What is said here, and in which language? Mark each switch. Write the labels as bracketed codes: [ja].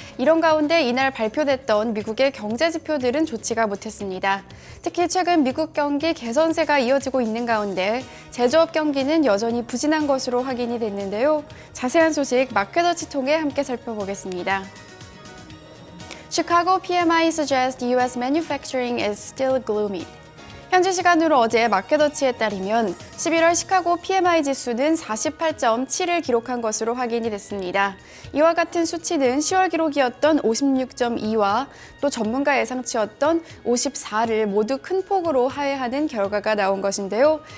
[ko] 이런 가운데 이날 발표됐던 미국의 경제 지표들은 좋지가 못했습니다. 특히 최근 미국 경기 개선세가 이어지고 있는 가운데 제조업 경기는 여전히 부진한 것으로 확인이 됐는데요. 자세한 소식 마켓워치 통해 함께 살펴보겠습니다. [en] Chicago PMI suggests U.S. manufacturing is still gloomy. [ko] 현지 시간으로 어제 마켓워치에 따르면 11월 시카고 PMI 지수는 48.7을 기록한 것으로 확인이 됐습니다. 이와 같은 수치는 10월 기록이었던 56.2와 또 전문가 예상치였던 54를 모두 큰 폭으로 하회하는 결과가 나온 것인데요.